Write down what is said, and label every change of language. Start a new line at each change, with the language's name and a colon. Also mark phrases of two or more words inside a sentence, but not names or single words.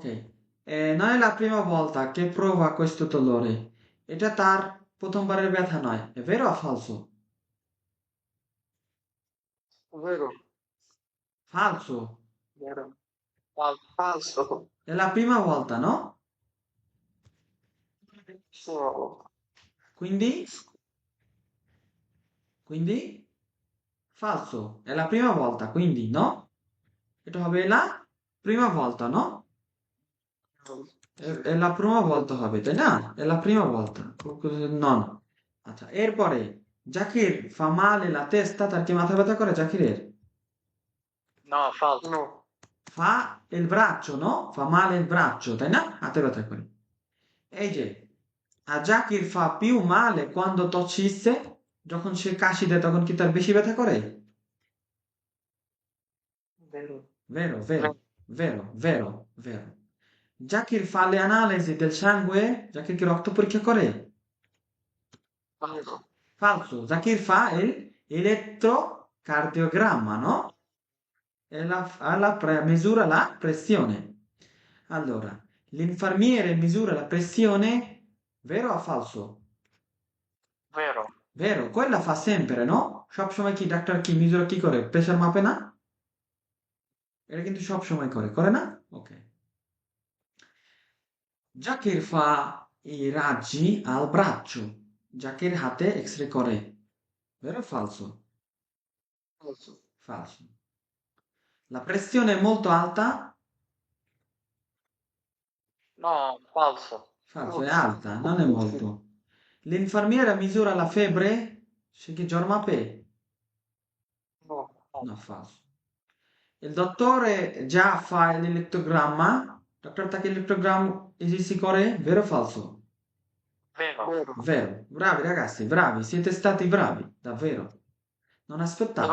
Italian: Non è la prima volta che prova questo dolore.
Bangla: এটা তার প্রথমবারের ব্যথা নয়।
Italian: È vero o falso? Vero? Falso. Vero? Falso. È la prima volta, no? So. Quindi? Quindi? Falso. È la prima volta, quindi no?
Bangla: এটা হবে
Italian: la prima volta, no? È la prima volta
Bangla: হবে, তাই না?
Italian: È la prima volta. Non.
Bangla: আচ্ছা, এরপরে
Italian: জাকির fa male la testa,
Bangla: তার কি মাথা ব্যথা করে জাকিরের?
Italian: no, falso. No. Fa il braccio, no? Fa male il braccio,
Bangla: তাই না? হাতে ব্যথা করে। এই যে
Italian: a জাকির fa più male quando tossisse,
Bangla: যখন সে কাশি দেয় তখন কি তার বেশি ব্যথা করে?
Italian: Vero? Vero, vero, vero, vero, vero. জাকির fa le analisi del sangue,
Bangla: জাকির কি রক্ত পরীক্ষা করে?
Italian: Falso. Falso, জাকির fa il elettrocardiogramma, no? E misura la pressione. Allora, l'infermiere misura la pressione, vero o falso? Vero. Vero, quella fa sempre, no?
Bangla: সবসময় কি ডাক্তার কি মিজুরা কি করে? প্রেসার মাপে না? এটা কিন্তু সব সময় করে, করে না? ওকে।
Italian: জাকির fa i raggi al braccio, jacket
Bangla: হাতে এক্স-রে করে,
Italian: vero o falso? Falso. Falso. La pressione è molto alta? No, falso. Falso, è Falso. alta, non è molto. L'infermiera misura la febbre?
Bangla: সে কি জ্বর মাপে?
Italian: No. No, falso. Il dottore già fa l'elettrogramma? Doctor তাকে elettrogramma esiste করে? Vero o falso? Vero. Vero. Vero. Bravi ragazzi, bravi, siete stati bravi, davvero. Non aspettavo,